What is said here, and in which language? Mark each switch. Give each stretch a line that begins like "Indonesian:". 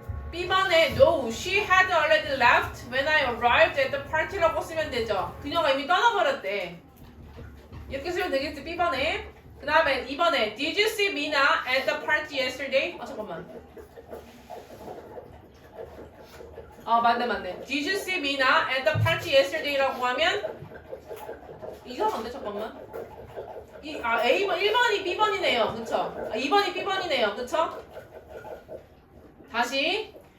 Korean: B번에
English: No, she had already left when I arrived at the party
Korean: 라고 쓰면 되죠. 그녀가 이미 떠나버렸대. 이렇게 쓰면 되겠지, B번에. 그 다음에 2번에
English: Did you see Mina at the party yesterday?
Korean: 잠깐만. 맞네.
English: Did you see Mina at the party yesterday
Korean: 라고 하면 이상한데, 잠깐만. A번, 1번이 B번이네요. 그쵸? 2번이 B번이네요. 그쵸? 다시.